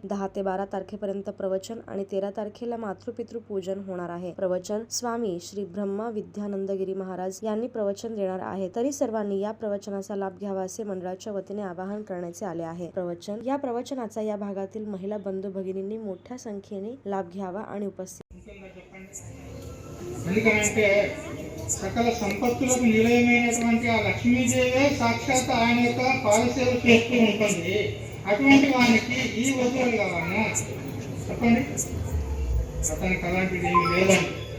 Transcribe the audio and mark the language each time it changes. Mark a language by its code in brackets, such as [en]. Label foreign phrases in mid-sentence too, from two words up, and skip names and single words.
[mr] 10 ते 12 तारखेपर्यंत प्रवचन आणि 13 तारखेला मातृपितृ पूजन होणार आहे. प्रवचन स्वामी श्री ब्रह्मा विद्यानंदगिरी महाराज यांनी प्रवचन देणार आहे. तरी सर्वांनी या प्रवचनाचा लाभ घ्यावा असे मंडळाच्या वतीने आवाहन करण्याचे आले आहे. या प्रवचनाचा या भागातील महिला बंधू भगिनींनी मोठ्या संख्येने लाभ घ्यावा आणि उपस्थित [te] సకల సంపత్తులకు నిలయమైనటువంటి ఆ లక్ష్మీదేవే సాక్షాత్ ఆయన యొక్క పాదసేవ చేస్తూ ఉంటుంది. అటువంటి వానికి ఈ వస్తువులు కావాలన్నా చెప్పండి, అతనికి అలాంటిది ఏమి లేదండి.